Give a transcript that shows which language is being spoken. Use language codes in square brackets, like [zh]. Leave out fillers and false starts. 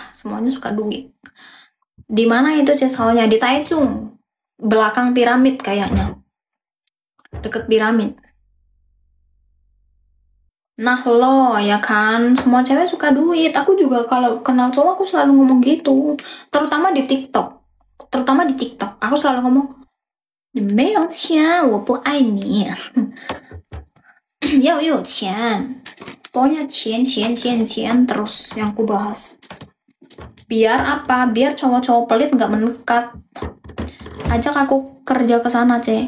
[id] Semuanya suka duit. Di mana itu cesalnya? Di Taichung. Belakang piramid kayaknya. Deket piramid. Nah lo ya kan, semua cewek suka duit. Aku juga kalau kenal cowok aku selalu ngomong gitu. Terutama di TikTok. Aku selalu ngomong, [zh] 你没有钱，我不爱你。要有钱。 [id] Pokoknya钱 terus yang aku bahas. Biar apa? Biar cowok-cowok pelit nggak mendekat. Ajak aku kerja ke sana, Cek.